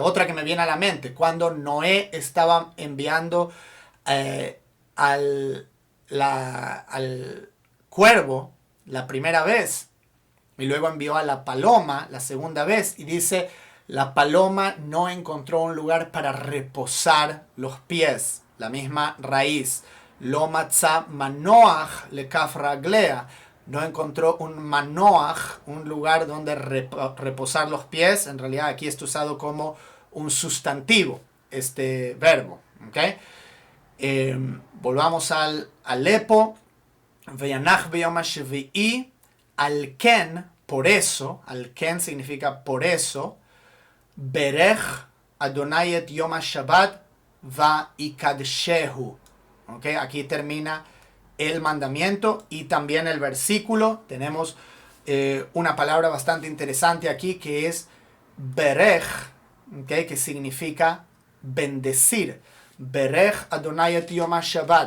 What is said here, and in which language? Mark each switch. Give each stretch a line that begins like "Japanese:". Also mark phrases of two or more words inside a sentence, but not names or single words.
Spanish: Otra que me viene a la mente, cuando Noé estaba enviando al cuervo la primera vez y luego envió a la paloma la segunda vez y dice, la paloma no encontró un lugar para reposar los pies, la misma raíz.
Hebrew: לא מצאה מנוח לכף רגלה,
Spanish: no encontró un manoach, un lugar donde reposar los pies. En realidad aquí está usado como un sustantivo este verbo. ¿Okay? Volvamos al Alepo.
Hebrew: וינח ביום השביעי, על כן,
Spanish: por eso,
Hebrew: על כן
Spanish: significa por eso,
Hebrew: ברך ה' את יום השבת ויקדשהו. ¿Okay?
Spanish: Aquí termina el mandamiento y también el versículo. Tenemos una palabra bastante interesante aquí que es Berej, ¿okay? Que significa bendecir.
Hebrew: ברך ה' את יום השבת.